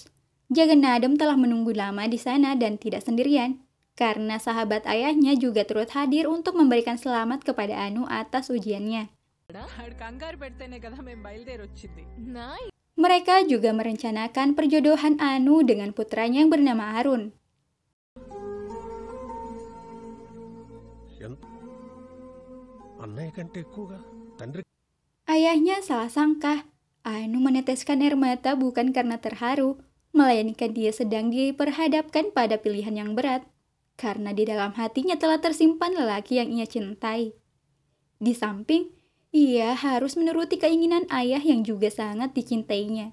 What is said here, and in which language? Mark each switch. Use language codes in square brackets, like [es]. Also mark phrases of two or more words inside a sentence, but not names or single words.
[id] Jaganadam telah menunggu lama di sana dan tidak sendirian, karena sahabat ayahnya juga turut hadir untuk memberikan selamat kepada Anu atas ujiannya. [en] Nice. [id] Mereka juga merencanakan perjodohan Anu dengan putranya yang bernama Arun. [te] అన్నయ్య కంటే ఎక్కువగా తండ్రి [id] Ayahnya salah sangka. Anu meneteskan air mata bukan karena terharu, melainkan dia sedang diperhadapkan pada pilihan yang berat, karena di dalam hatinya telah tersimpan lelaki yang ia cintai. Di samping, ia harus menuruti keinginan ayah yang juga sangat dicintainya.